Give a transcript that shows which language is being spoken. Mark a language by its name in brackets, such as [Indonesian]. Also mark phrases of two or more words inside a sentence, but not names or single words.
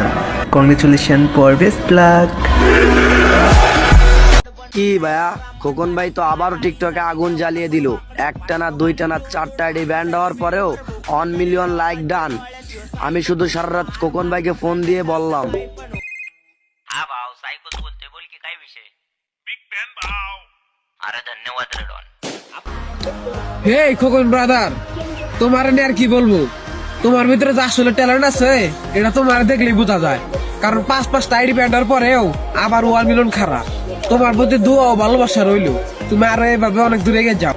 [English] congratulation for best luck. [Bangla] কি ভাইয়া, খোকন ভাই তো আবারও টিকটকে আগুন জ্বালিয়ে দিল। একটা না দুইটা না 4টা [English] ID banned [Bangla] হওয়ার পরেও 1 [English] million like done. [Bangla] আমি শুধু সারা রাত খোকন ভাইকে ফোন দিয়ে বললাম, [Marathi] हाँ भाव साइकोस बोलते बोल के काय विषय [English] big fan [Marathi] भाव अरे धन्यवाद रे डॉन। [Bangla] হে খোকন ব্রাদার, তোমার আর কি বলবো, তোমার ভিতরে যে আসলে ট্যালেন্ট আছে এটা তোমার দেখলেই বোঝা যায়। কারণ 5-5টা [English] ID banned [Bangla] হওয়ার পরেও আবার 1 মিলিয়ন খারাপ। তোমার প্রতি দোয়া ও ভালোবাসা রইলো, তুমি আরো এভাবে অনেক দূরে গিয়ে যাও।